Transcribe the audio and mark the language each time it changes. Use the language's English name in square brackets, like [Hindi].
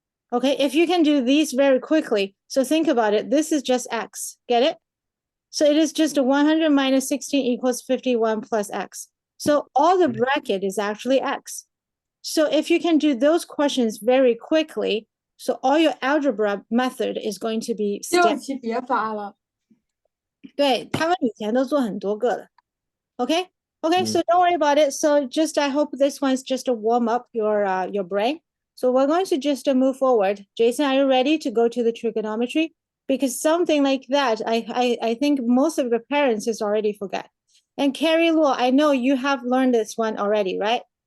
[English] Okay, if you can do these very quickly, so think about it, this is just x, get it? So it is just 100 minus 16 equals 51 plus x. So all the bracket is actually x. So if you can do those questions very quickly, so all your algebra method is going to be [Chinese] 这 [English] step. 期别发了。 [Chinese] 对，他们以前都做很多个的。 [English] Okay, okay, so Mm. don't worry about it. So just I hope this one's just to warm up your brain. So we're going to just move forward. Jason, are you ready to go to the trigonometry? Because something like that, I think most of the parents has already forgot. And Carrie Luo, I know you have learned this one already, right?